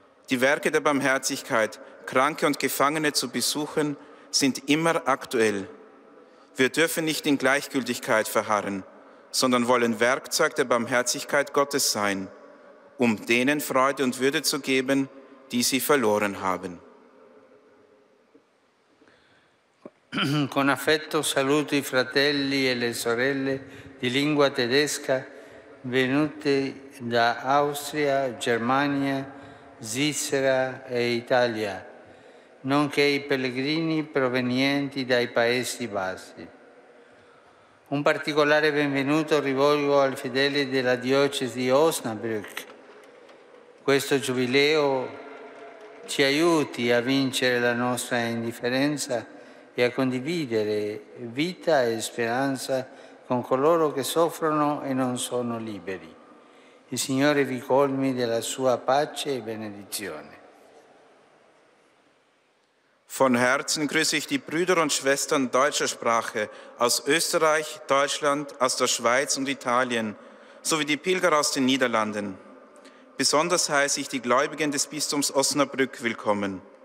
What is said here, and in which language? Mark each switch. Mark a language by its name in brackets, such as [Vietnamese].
[German] Die Werke der Barmherzigkeit, Kranke und Gefangene zu besuchen, sind immer aktuell. Wir dürfen nicht in Gleichgültigkeit verharren, sondern wollen Werkzeug der Barmherzigkeit Gottes sein, um denen Freude und Würde zu geben, die sie verloren haben. [Italian] Con affetto saluto i fratelli e le sorelle di lingua tedesca venuti da Austria, Germania, Svizzera e Italia, nonché i pellegrini provenienti dai Paesi Bassi. Un particolare benvenuto rivolgo ai fedeli della diocesi di Osnabrück. Questo giubileo ci aiuti a vincere la nostra indifferenza e a condividere vita e speranza con coloro che soffrono e non sono liberi. Il Signore vi colmi della sua pace e benedizione. [German] Von Herzen grüße ich die Brüder und Schwestern deutscher Sprache aus Österreich, Deutschland, aus der Schweiz und Italien, sowie die Pilger aus den Niederlanden. Besonders heiße ich die Gläubigen des Bistums Osnabrück willkommen.